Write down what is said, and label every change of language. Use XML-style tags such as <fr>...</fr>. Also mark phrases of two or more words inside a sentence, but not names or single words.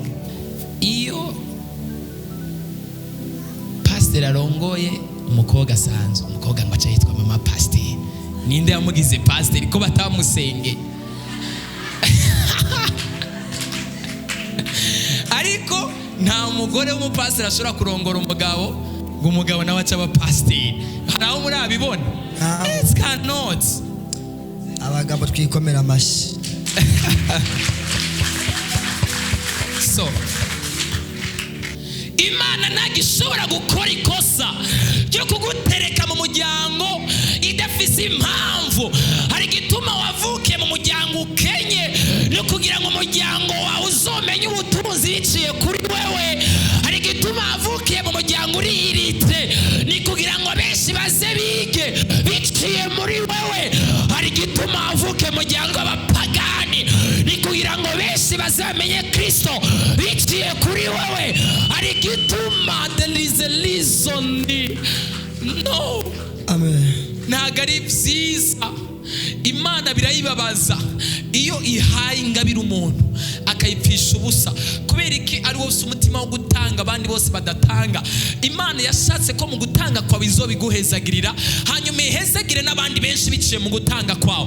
<rn>Iyo pastor arongoye umukobwa asanzwe, umukobwa ngo aca yitwa mama pastor. Ninde yamugize pastor ko batamusenge? Ariko nta mugore w'umupastor ashobora kurongora umugabo ngo umugabo nawe aca aba pastor. Hari aho muri abibona?</rn> <en>It cannot.</en> <rn>Abagabo twikomera amashi. So Imana ntagishobora gukora ikosa ryo kugutereka mu muryango idafise impamvu. Hari gituma wavukiye mu muryango ukenye, no kugira ngo umuryango wawe uzomenye ubutunzi biciye kuri wewe. Hari gituma wavukiye mu muryango uriyiritse, ni kugira ngo benshi baze bige biciye muri wewe. Hari gituma wavukiye mu muryango w'abapagani, ni kugira ngo benshi bazamenye Kristo biciye kuri wewe. Hari gituma</rn> <en>there is a reason. No.</en> <rn>Amen. Ntago ari byiza. Imana birayibabaza iyo ihaye ingabire umuntu akayipfisha ubusa, kubera iki ari wose umutima wo gutanga abandi bose badatanga. Imana yashatse ko mu gutanga kwawe izobiguhezagirira, hanyuma ihezagire n'abandi benshi biciye mu gutanga kwawe.</rn>